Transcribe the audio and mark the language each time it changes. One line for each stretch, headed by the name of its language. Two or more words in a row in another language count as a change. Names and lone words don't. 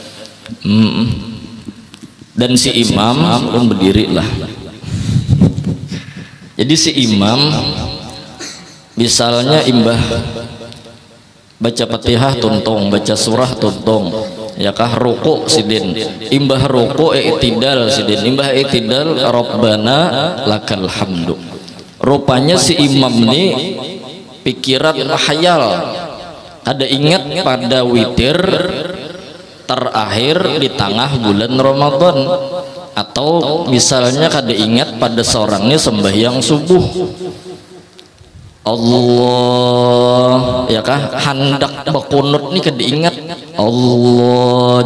Banjar: Dan si imam pun berdiri lah. Jadi si imam misalnya imbah baca Fatihah tuntung, baca surah tuntung ya kah, ruku sidin imbah ruku i'tidal sidin, imbah i'tidal
Arabic: Rabbana lakal hamdu.
Banjar: Rupanya si imam ini pikiran khayal, ada ingat pada witir terakhir di tengah bulan Ramadan, atau misalnya kada ingat pada seorangnya sembahyang subuh Allah ya kah, hendak berkunut nih kada ingat Allah.